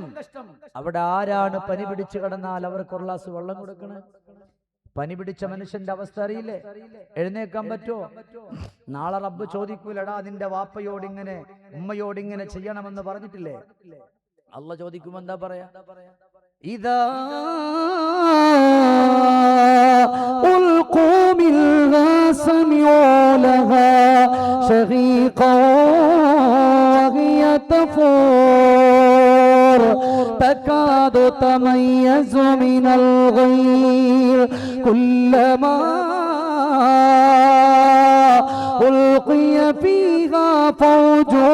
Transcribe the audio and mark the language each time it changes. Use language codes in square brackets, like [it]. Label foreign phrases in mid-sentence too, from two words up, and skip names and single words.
[ml] അവിടെ ആരാണ് പനി പിടിച്ചു കിടന്നാൽ അവർക്ക് ഒരു ഗ്ലാസ് വെള്ളം കൊടുക്കണേ? പനി പിടിച്ച മനുഷ്യന്റെ അവസ്ഥ അറിയില്ലേ? എഴുന്നേക്കാൻ പറ്റുമോ? നാളെ റബ്ബ് ചോദിക്കൂലടാ നിന്റെ വാപ്പയോടിങ്ങനെ ഉമ്മയോടിങ്ങനെ ചെയ്യണമെന്ന് പറഞ്ഞിട്ടില്ലേ? അള്ള ചോദിക്കുമ്പോ എന്താ പറയാ? ഇതാ [ar] تكاد تميز من الغيظ كلما ألقي فيها فوج